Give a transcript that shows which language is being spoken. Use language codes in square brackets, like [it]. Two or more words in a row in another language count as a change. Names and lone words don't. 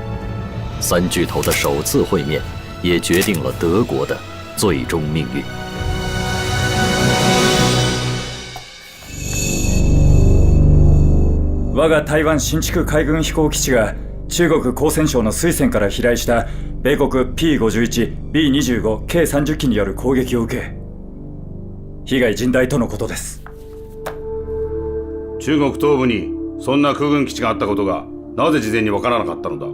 [zh] 三巨头的首次会面，也决定了德国的最终命运。 [ja] 我が台湾新築海軍飛行基地が中国江西省の水戦から飛来した米国 P51、B25 計30機による攻撃を受け、被害甚大とのことです。中国東部にそんな空軍基地があったことがなぜ事前にわからなかったのだ。